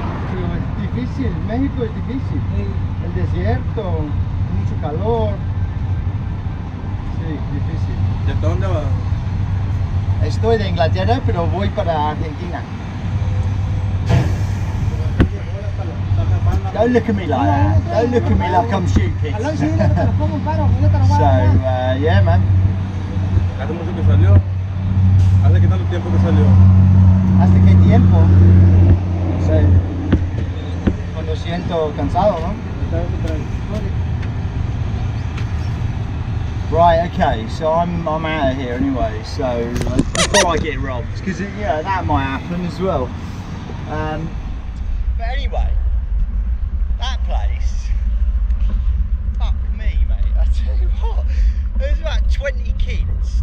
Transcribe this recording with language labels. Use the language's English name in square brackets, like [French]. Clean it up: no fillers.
[Spanish] Pero es difícil, México es difícil. Sí. El desierto, mucho calor. Sí, difícil. ¿De dónde vas? Estoy de Inglaterra, pero voy para Argentina. [English] Don't look at me like that. Don't look at me like I'm stupid. [Spanish] Aló, sí, dile que te los pongo un paro, yo te los voy [English] So, [Spanish] a dar. [English] yeah, man. [Spanish] ¿Hace mucho que salió? ¿Hace qué tanto tiempo que salió? ¿Hasta qué tiempo? No sé. Cuando siento cansado, ¿no? [English] Right, okay, so I'm out of here anyway, so before I get robbed, because yeah, that might happen as well. But anyway, that place, fuck me, mate, I tell you what, there's about 20 kids.